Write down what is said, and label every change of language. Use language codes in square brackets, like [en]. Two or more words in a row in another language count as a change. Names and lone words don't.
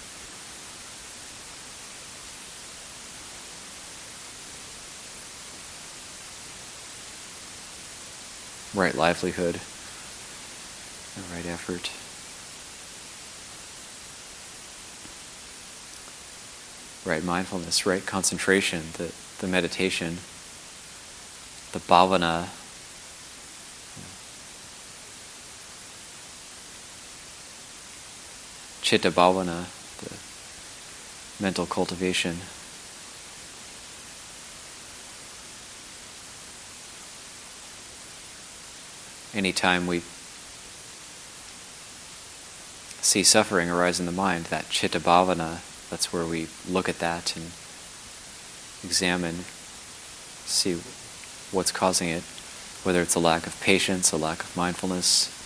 [en] Right livelihood, and right effort. Right mindfulness, right concentration, the meditation, the bhavana, [pi] chitta bhavana, [en] the mental cultivation. Anytime we see suffering arise in the mind, that [pi] chitta bhavana, [en] that's where we look at that and examine, see what's causing it, whether it's a lack of patience, a lack of mindfulness.